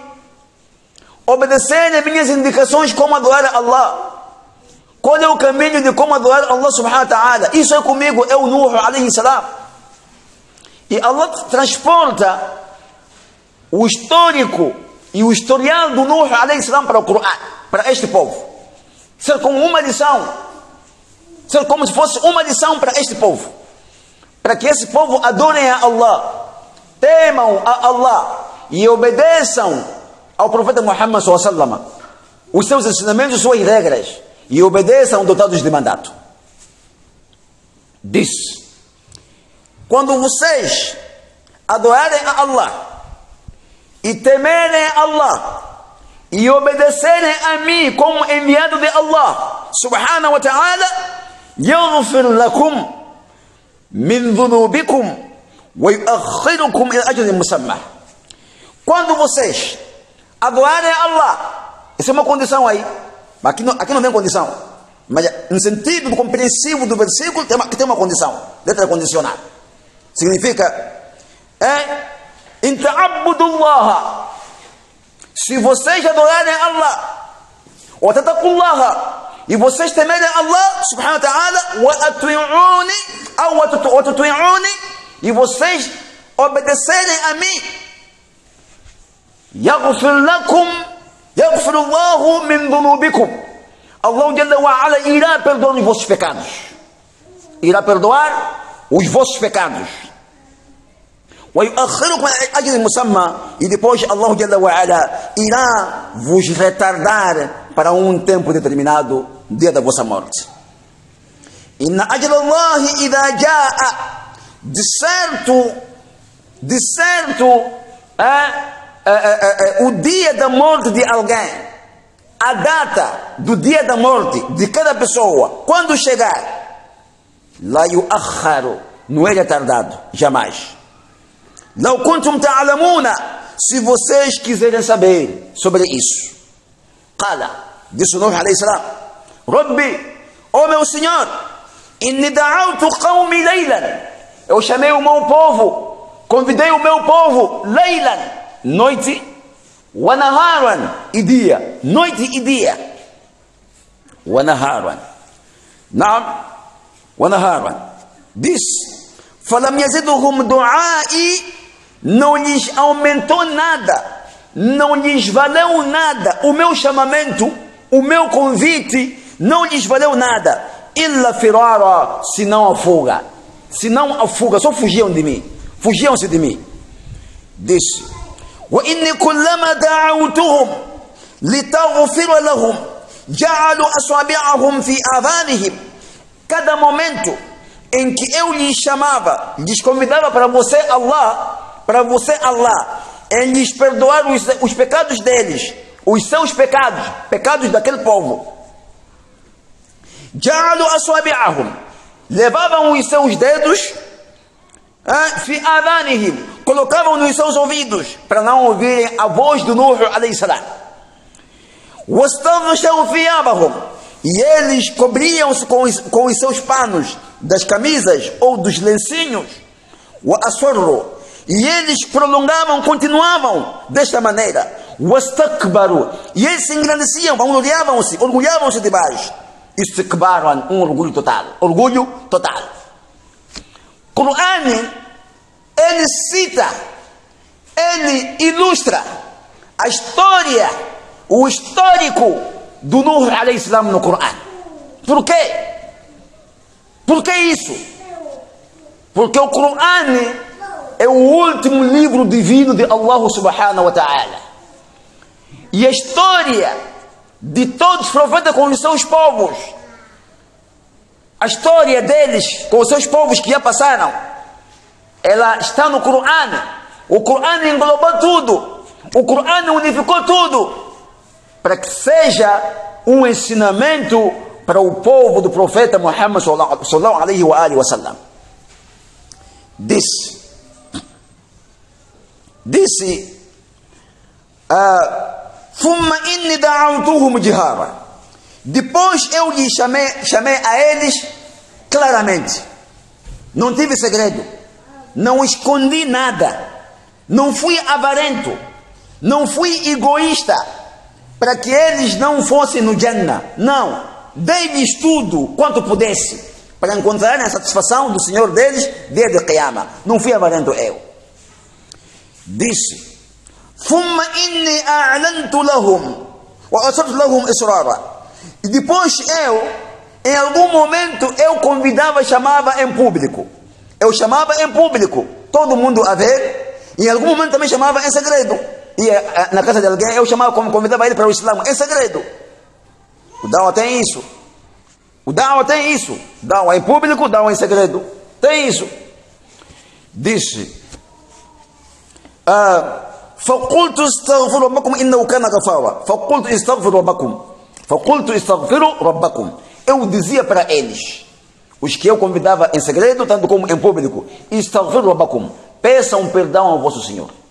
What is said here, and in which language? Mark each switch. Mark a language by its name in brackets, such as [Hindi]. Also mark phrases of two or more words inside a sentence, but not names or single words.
[Portuguese] Obedecerem as minhas indicações como adorar a Allah. Qual é o caminho de como adorar a Allah [Arabic] سبحانه وتعالى? [Portuguese] Isso é comigo, é o Nuh [Arabic] عليه السلام. [Portuguese] E Allah transporta o histórico e o historial do Nuh [Arabic] عليه السلام [Portuguese] para o Corão, para este povo. Ser como uma lição. Ser como se fosse uma lição para este povo. Para que esse povo adorem a Allah, temam a Allah e obedeçam ao profeta Muhammad [Arabic] صلى الله عليه وسلم, [Portuguese] os seus ensinamentos, suas regras, e obedeçam dotados de mandato. Diz: quando vocês adorarem a Allah e temerem a Allah e obedecerem a mim como enviado de Allah [Arabic] سبحانه وتعالى, يغفر لكم من ذنوبكم ويؤخركم إلى أجل مسمى. [Portuguese] Quando vocês adorarem a Allah, isso é uma condição aí, mas aqui não tem condição. Mas no sentido compreensivo do versículo, tem uma condição, letra condicional. Significa, em ta'abbudullah, se vocês adorarem Allah, [Arabic] وتتقوا الله, [Portuguese] e vocês temerem Allah [Arabic] سبحانه وتعالى, وتطيعون, [Portuguese] e vocês obedecerem a mim, [Arabic] يغفر الله من ذنوبكم الله جل وعلا [Portuguese] irá perdoar os vossos pecados. Irá perdoar os vossos pecados. E depois Allah [Arabic] جل وعلا [Portuguese] irá vos retardar para um tempo determinado, dia da vossa morte. [Arabic] إن أجل الله إذا جاء, [Portuguese] de certo o dia da morte de alguém, a data do dia da morte de cada pessoa, quando chegar, [Arabic] لا يؤخر, [Portuguese] não é retardado, jamais. [Arabic] لو كنتم تعلمون, [Portuguese] se vocês quiserem saber sobre isso. [Arabic] Qala, disse نوح عليه السلام رب, [Portuguese] ó meu Senhor, [Arabic] إني دعوت قومي ليلا, [Portuguese] eu chamei o meu povo, convidei o meu povo, laylan, noite, [Arabic] ونهارا, [Portuguese] e dia, noite e dia, [Arabic] ونهارا نعم ونهارا, [Portuguese] disse, [Arabic] فلم يزدهم دعائي, [Portuguese] não lhes aumentou nada, não lhes valeu nada, o meu chamamento, o meu convite, não lhes valeu nada, [Arabic] إلا فرارا, [Portuguese] senão a fuga, só fugiam de mim, fugiam-se de mim. Disse, [Arabic] وإني كلما دعوتهم لتغفر لهم جعلوا أصابعهم في آذانهم, [Portuguese] cada momento em que eu lhes chamava, lhes convidava para você Allah, em lhes perdoar os pecados deles, os seus pecados, pecados daquele povo, [Arabic] جعلوا أصابعهم, [Portuguese] levavam os seus dedos, [Arabic] في آذانهم, [Portuguese] colocavam nos seus ouvidos para não ouvirem a voz do Nuh [Arabic] عليه السلام, واستغشوا ثيابهم, [Portuguese] e eles cobriam-se com os seus panos das camisas ou dos lencinhos, [Arabic] وأصروا, [Portuguese] e eles prolongavam, continuavam desta maneira, wastakbaru, e eles se engrandeciam, orgulhavam-se de baixo, istikbaran, orgulho total. Quran, ele cita, ele ilustra a história, o histórico do Nuh [Arabic] عليه السلام [Portuguese] no Quran. Por quê? Por que isso? Porque o Quran é o último livro divino de Allah [Arabic] سبحانه وتعالى. [Portuguese] E a história de todos os profetas com os seus povos, a história deles com os seus povos que já passaram, ela está no Quran. O Quran englobou tudo, o Quran unificou tudo, para que seja um ensinamento para o povo do profeta Muhammad [Arabic] صلى الله عليه وسلم. Disse, ثم إني دعوتهم جهارا, [Portuguese] depois eu lhes chamei a eles claramente, não tive segredo, não escondi nada, não fui avarento, não fui egoísta, para que eles não fossem no Jannah, não, dei-lhes tudo quanto pudesse, para encontrarem a satisfação do Senhor deles, dia de Qiyamah, não fui avarento eu. Disse, [Arabic] ثم إني أعلنت لهم وأسررت لهم إسرارا, [Portuguese] e depois eu, em algum momento, eu convidava, chamava em público, todo mundo a ver, e em algum momento também chamava em segredo, e na casa de alguém eu chamava, como convidava ele para o Islã em segredo. O Dawah tem isso, Dawah em público, Dawah em segredo, tem isso. Disse, [Arabic] فقلت استغفروا ربكم إنه كان غفارا, فقلت استغفروا ربكم, [Portuguese] eu dizia para eles, os que eu convidava em segredo, tanto como em público, [Arabic] استغفروا ربكم, [Portuguese] peçam perdão ao vosso Senhor,